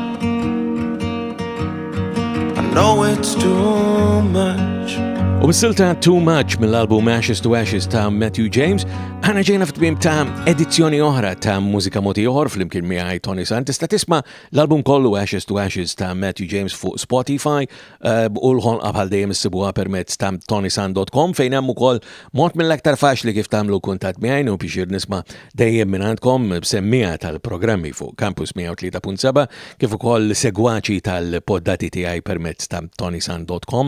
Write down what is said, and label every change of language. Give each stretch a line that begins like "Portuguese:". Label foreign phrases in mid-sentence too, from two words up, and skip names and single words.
English: I know it's too much.
Maltese: U bis-silta Too Much mill-album Ashes to Ashes ta' Matthew James, ħana ġejna f'tmiem ta' edizzjoni oħra ta' Mużika Moti Ieħor flimkien miegħi Toni Sant. Tista' tisma' l-album kollu Ashes to Ashes ta' Matthew James fuq Spotify u l-ħolqa bħal dejjem issibuha permezz ta' ToniSant.com fejn hemm ukoll mod mill-aktar faċli kif tagħmlu kuntatt miegħi u biex nisma' dejjem minn għandkom b'semmija tal-programmi fuq Campus 103.7 kif ukoll segwaċi tal-poddati tiegħi permezz ta' ToniSant.com.